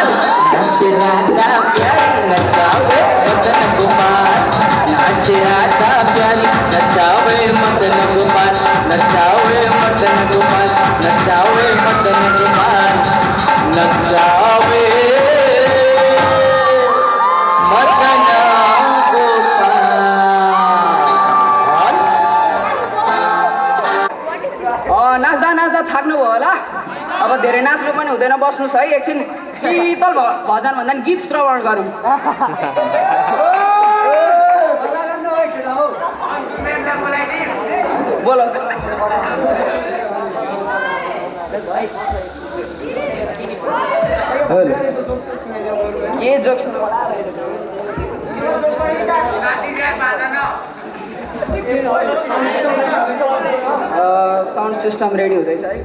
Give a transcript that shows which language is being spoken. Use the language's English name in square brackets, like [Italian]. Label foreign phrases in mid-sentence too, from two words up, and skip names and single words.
[Hindi] नाच राधा प्यारी नचावे मदन गोपाल, नाच राधा प्यारी नचावे मदन गोपाल, नचावे मदन गोपाल, नचावे मदन गोपाल, नचावे मदन गोपाल। [Nepali] नाच्दा नाच्दा थाक्नुभयो होला, अब धेरै नाच्नु पनि हुँदैन, बस्नुहोस् है एकछिन शीतल भजन भन्दा नि गीत श्रवण गरौँ। बोलो के जोक्स [English] sound system [Nepali] रेडी हुँदैछ है।